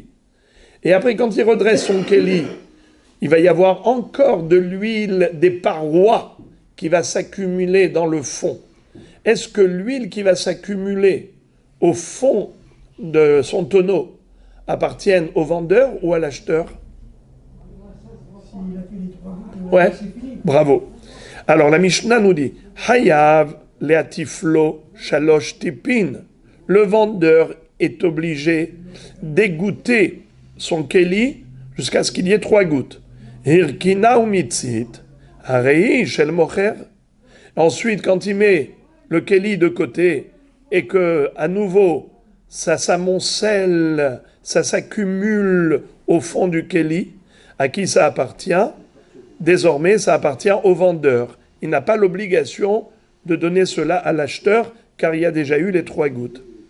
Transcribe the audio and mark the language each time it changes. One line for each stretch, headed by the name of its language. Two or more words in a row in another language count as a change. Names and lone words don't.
French: Et après, quand il redresse son keli, il va y avoir encore de l'huile des parois qui va s'accumuler dans le fond. Est-ce que l'huile qui va s'accumuler au fond de son tonneau appartient au vendeur ou à l'acheteur? Ouais, bravo. Alors la Mishnah nous dit
Hebrew: חייב להטיף לו שלוש טיפין.
French: Le vendeur est obligé d'égoutter son keli jusqu'à ce qu'il y ait 3 gouttes.
Hebrew: הרכינה ומיצית הרי של מוכר.
French: Ensuite, quand il met le keli de côté et que, à nouveau, ça s'amoncelle, ça s'accumule au fond du keli, à qui ça appartient? Désormais, ça appartient au vendeur. Il n'a pas l'obligation de donner cela à l'acheteur, car il y a déjà eu les 3 gouttes.